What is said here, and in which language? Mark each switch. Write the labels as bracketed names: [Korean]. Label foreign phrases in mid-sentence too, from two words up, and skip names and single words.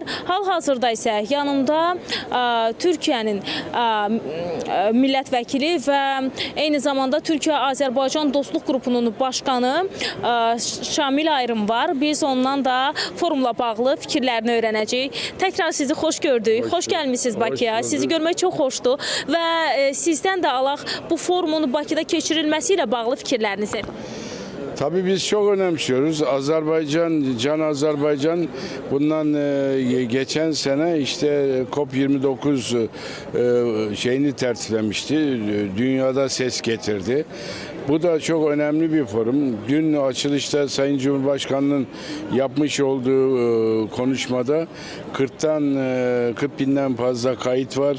[Azerbaijani] Hal-hazırda isə yanımda Türkiyənin millət vəkili və eyni zamanda Türkiyə-Azərbaycan Dostluq Qrupunun başqanı Şamil Ayrım var. Biz ondan da forumla bağlı fikirlərini öyrənəcəyik. Təkrar sizi xoş gördük. Xoş gəlmişsiniz Bakıya. Sizi görmək çox xoşdur və sizdən də alaq bu forumun Bakıda keçirilməsi ilə bağlı fikirlərinizi. [Turkish] Tabii biz çok önemsiyoruz. Azerbaycan, Can Azerbaycan bundan geçen sene işte COP29 şeyini tertiplemişti. Dünyada ses getirdi. Bu da çok önemli bir forum. Dün açılışta Sayın Cumhurbaşkanı'nın yapmış olduğu konuşmada 40 binden fazla kayıt var.